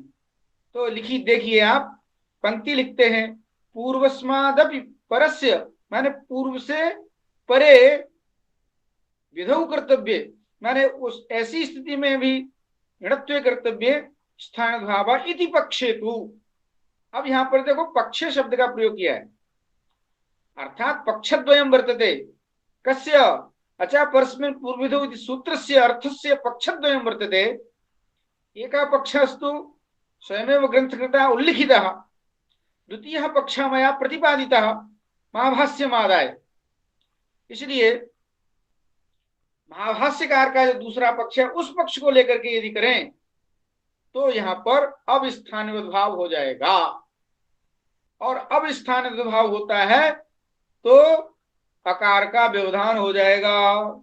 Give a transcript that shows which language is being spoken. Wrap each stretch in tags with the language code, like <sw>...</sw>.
<hi>तो लिखी देखिए आप, पंक्ति लिखते हैं</hi> <sa>पूर्वस्मादपि परस्य,</sa> <hi>माने पूर्व से परे विधौ कर्तव्य, माने उस ऐसी स्थिति में भी ऋणत्व कर्तव्य स्थान भाव इति पक्षेतु। अब यहां पर देखो पक्षे शब्द का प्रयोग किया है,</hi> <sa>अर्थात पक्षद्वयं वर्तते। कस्य? अच्छा, परस्मिन् पूर्वविधौ इति सूत्रस्य अर्थस्य पक्षद्वयं वर्तते। एकः पक्षस्तु स्वयमेव ग्रंथकृता उल्लिखितः, द्वितीयः पक्षः मया प्रतिपादितः महाभाष्यमादाय।</sa> <hi>इसलिए महाभाष्यकार का जो दूसरा पक्ष है, उस पक्ष को लेकर के यदि करें तो यहां पर अब स्थान भाव हो जाएगा। और अब स्थान भाव होता है तो अकार का व्यवधान हो जाएगा।</hi>